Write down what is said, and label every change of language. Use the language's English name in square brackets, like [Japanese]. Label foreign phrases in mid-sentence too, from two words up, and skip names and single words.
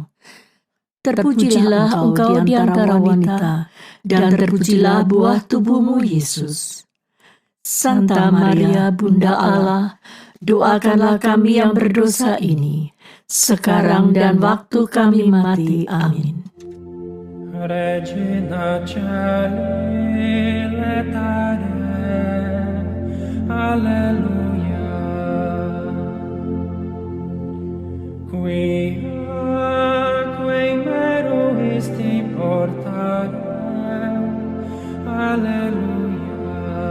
[Indonesian] Terpujilah engkau di antara wanita, dan terpujilah buah tubuhmu, Yesus. Santa Maria, Bunda Allah, doakanlah kami yang berdosa ini, sekarang dan waktu kami mati. Amin. [Latin] Regina Caeli letare, Alleluia. Quae meruisti portare, Alleluia.